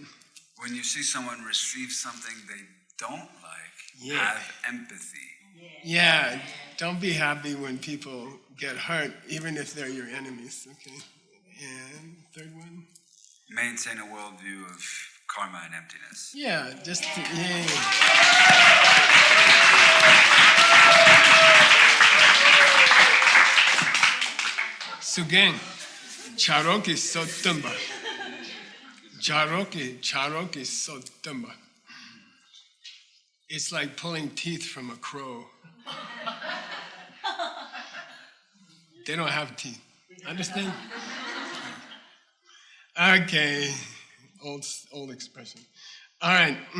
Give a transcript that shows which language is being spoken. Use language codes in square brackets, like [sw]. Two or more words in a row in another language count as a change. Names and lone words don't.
[en] When you see someone receive something they don't like, have empathy. Yeah, don't be happy when people get hurt, even if they're your enemies. Okay. And third one. Maintain a worldview of karma and emptiness. Yeah, yay. Sugen, charoki sotumba. Charoki sotumba. It's like pulling teeth from a crow. They don't have teeth. Understand? Okay. Old expression. All right.